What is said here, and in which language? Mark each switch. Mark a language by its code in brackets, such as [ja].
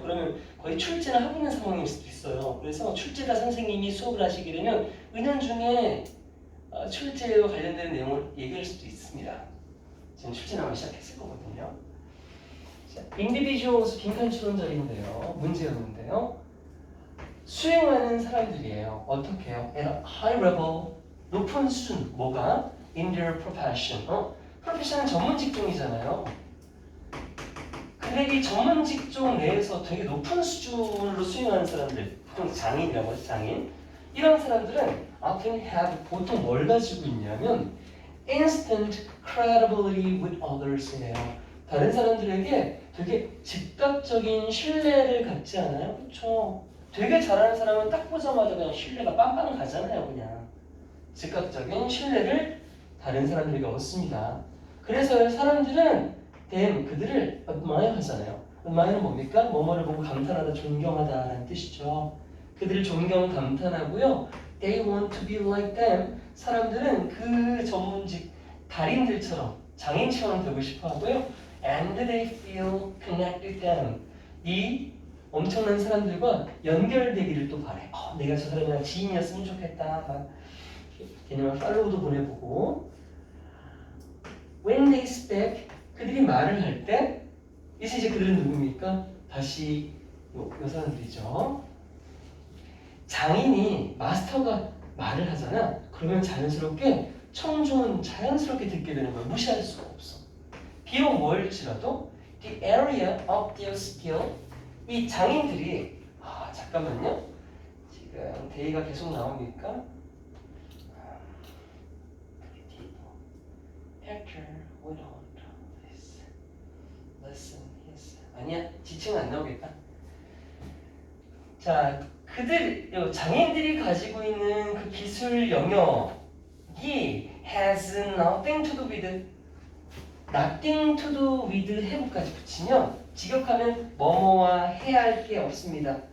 [ko] 그러면 거의 출제를 하고 있는 상황일 수도 있어요. 그래서 출제자 선생님이 수업을 하시게 되면 은연중에 출제와 관련된 내용을 얘기할 수도 있습니다. 지금 출제 나오기 시작했을 거거든요. 자, individuals 빈칸 추론자리인데요. 문제였는데요. 수행하는 사람들이에요. 어떻게 해요? [en] At a high level, 높은 수준. 뭐가? In their profession. [ko] 프로페셔널은 전문 직종이잖아요. 근데 이 전문 직종 내에서 되게 높은 수준으로 수행하는 사람들, 보통 장인이라고 하죠, 장인. 이런 사람들은 often have 보통 뭘 가지고 있냐면 instant credibility with others 예요. 다른 사람들에게 되게 즉각적인 신뢰를 갖지 않아요? 그렇죠? 되게 잘하는 사람은 딱 보자마자 그냥 신뢰가 빵빵 가잖아요, 그냥. 즉각적인 신뢰를 다른 사람들에게 얻습니다. 그래서 사람들은 그들을 admire 하잖아요. admire는 뭡니까? 뭐뭐를 보고 감탄하다, 존경하다라는 뜻이죠. 그들을 존경, 감탄하고요. [en] They want to be like them. [ko] 사람들은 그 전문직 달인들처럼, 장인처럼 되고 싶어 하고요. [en] And they feel connected them. [ko] 이 엄청난 사람들과 연결되기를 또 바래. 내가 저 사람이랑 지인이었으면 좋겠다. 막 걔네랑 팔로우도 보내보고. When they speak, 그들이 말을 할 때, 이제 그들은 누굽니까? 다시 요 사람들이죠. 장인이 마스터가 말을 하잖아. 그러면 자연스럽게 청중은 자연스럽게 듣게 되는 거야. 무시할 수가 없어. 비록 뭘지라도 the area of their skill, 이 장인들이 잠깐만요. [en] 지금 데이가 계속 나오니까 Hector went on this lesson. Yes. [ko] 아니야, 지칭은 안 나오겠다. 자, 장인들이 가지고 있는 그 기술 영역이 has nothing to do with, nothing to do with have 까지 붙이면 직역하면 뭐뭐와 해야 할 게 없습니다.